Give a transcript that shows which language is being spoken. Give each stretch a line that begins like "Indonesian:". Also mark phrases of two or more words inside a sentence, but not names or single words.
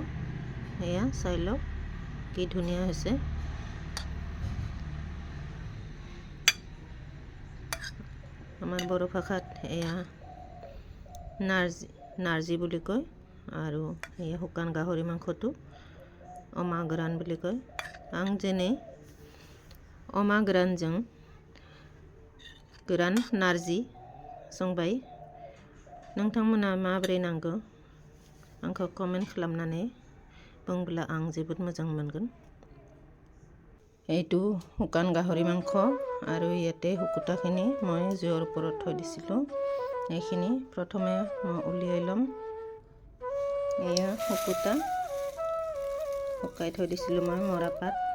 Assamese: এয়া চাই লওক কি ধুনীয়া হৈছে। আমাৰ বড়ো ভাষাত এয়া নাৰ্জি বুলি কয়, আৰু এই শুকান গাহৰি মাংসটো অমা গোৰান বুলি কয়।
Bodo: आं जेने अमा गोरानजों गोरान नारजि संबाय। नोंथांमोना माबोरै नांगौ आंखौ कमेन्ट खालामनानै बुंब्ला आं जोबोद मोजां मोनगोन।
Assamese: এইটো শুকান গাহৰি মাংস, আৰু ইয়াতে শুকুতাখিনি মই জুইৰ ওপৰত থৈ দিছিলোঁ। এইখিনি প্ৰথমে মই উলিয়াই ল'ম। এয়া শুকুতা শুকাই থৈ দিছিলোঁ মই মৰাপাট।